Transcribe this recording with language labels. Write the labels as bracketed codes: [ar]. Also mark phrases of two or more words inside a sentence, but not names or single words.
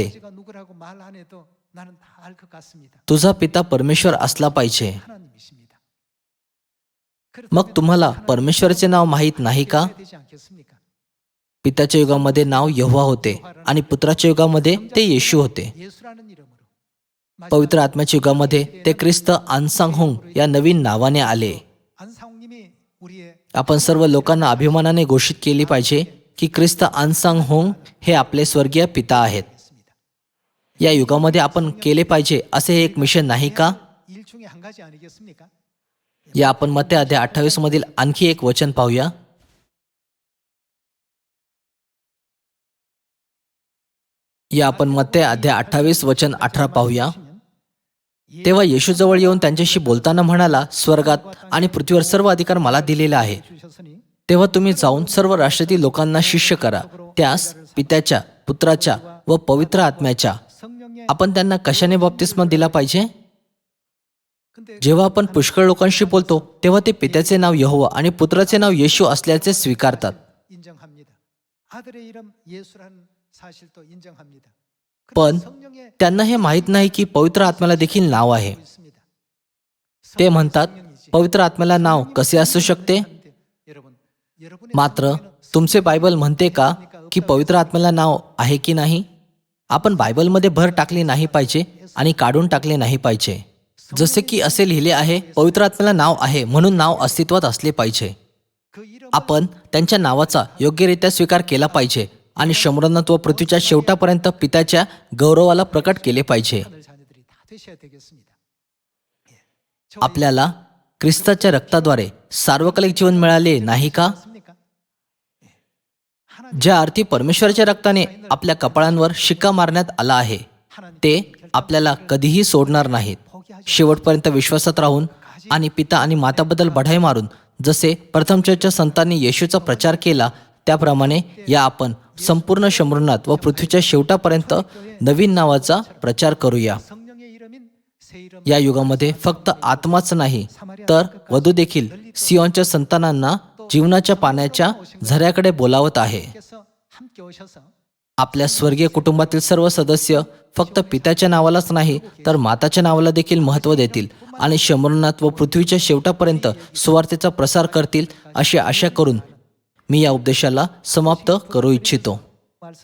[ko] 제가 누구라고 말 안 해도 나는 다 알 것 같습니다. [mr] तुझा पिता परमेश्वर असला पाहिजे. [ko] 하나님이십니다. [mr] मग तुम्हाला परमेश्वराचे नाव माहीत नाही का? [ko] 되지 않겠습니까? [mr] पित्याच्या युगामध्ये नाव यहोवा होते आणि पुत्राच्या युगामध्ये ते येशू होते. [ko] 예수라는 이름으로 [mr] पवित्र आत्म्याच्या युगामध्ये ते ख्रिस्त अन्सांगहोंग या नवीन नावाने आले. [ko] 안상홍님이 우리의 [mr] आपण सर्व लोकांना अभिमानाने घोषित केली पाहिजे की ख्रिस्त अन्सांगहोंग हे आपले स्वर्गीय पिता आहेत. [ko] 있습니다. [mr] या युगामध्ये आपण केले पाहिजे असे हे एक मिशन नाही का? [ko] 일 중에 한 가지 아니겠습니까? [mr] या आपण मत्ते अध्याय 28 मधील आणखी एक वचन पाहूया. या आपण मत्ते अध्याय 28 वचन 18 पाहूया. तेव्हा येशू जवळ येऊन त्यांच्याशी बोलताना म्हणाला, स्वर्गात आणि पृथ्वीवर सर्व अधिकार मला दिलेला आहे. [ko] 주셨으니 [mr] तेव्हा तुम्ही जाऊन सर्व राष्ट्रातील लोकांना शिष्य करा, त्यास पित्याच्या, पुत्राच्या व पवित्र आत्म्याच्या. [ko] 성령의 [mr] आपण त्यांना कशाने बाप्तिस्मा दिला पाहिजे? [ko] 근데 [mr] जेव्हा आपण पुष्कळ लोकांशी बोलतो तेव्हा ते पित्याचे नाव यहोवा आणि पुत्राचे नाव येशू असल्याचे स्वीकारतात. [ko] 인정합니다. 아들의 이름 예수라는 사실도 인정합니다. [mr] पण [ko] 성령의 [mr] त्यांना हे माहीत नाही की पवित्र आत्म्याला देखील नाव आहे. [ko] 있습니다. [mr] ते म्हणतात, पवित्र आत्म्याला नाव कसे असू शकते? [ko] 여러분, 여러분의 [mr] मात्र तुमचे बायबल म्हणते का की पवित्र आत्म्याला नाव आहे की नाही? आपण बायबलमध्ये भर टाकली नाही पाहिजे आणि काढून टाकले नाही पाहिजे. जसे की असे लिहिले आहे, पवित्र आत्म्याला नाव आहे म्हणून नाव अस्तित्वात असले पाहिजे. [ko] 그 이름 [mr] आपण त्यांच्या नावाचा योग्यरित्या स्वीकार केला पाहिजे आणि शंभरनाथ व पृथ्वीच्या शेवटापर्यंत पित्याच्या गौरवाला प्रकट केले पाहिजे. [ko] 하늘 자녀들이 다 되셔야 되겠습니다. [mr] आपल्याला ख्रिस्ताच्या रक्ताद्वारे सार्वकालिक जीवन मिळाले नाही का? [ko] 맞습니까? [mr] ज्या अर्थी परमेश्वराच्या रक्ताने आपल्या कपाळांवर शिक्का मारण्यात आला आहे, ते आपल्याला कधीही सोडणार नाहीत. शेवटपर्यंत विश्वासात राहून आणि पिता आणि माताबद्दल बढाई मारून जसे प्रथम चर्चच्या संतांनी येशूचा प्रचार केला त्याप्रमाणे या आपण संपूर्ण शंभरनाथ व पृथ्वीच्या शेवटापर्यंत नवीन नावाचा प्रचार करूया. [ko] 성령의 [mr] या युगामध्ये फक्त आत्माच नाही तर वधू देखील सियोनच्या संतानांना जीवनाच्या पाण्याच्या झऱ्याकडे बोलावत आहे. [ko] 께서 함께 오셔서 [mr] आपल्या स्वर्गीय कुटुंबातील सर्व सदस्य फक्त पित्याच्या नावालाच नाही तर माताच्या नावाला देखील महत्त्व देतील आणि शंभरनाथ व पृथ्वीच्या शेवटापर्यंत सुवार्तेचा प्रसार करतील अशी आशा करून मी या उपदेशाला समाप्त करू इच्छितो. [ko] 말씀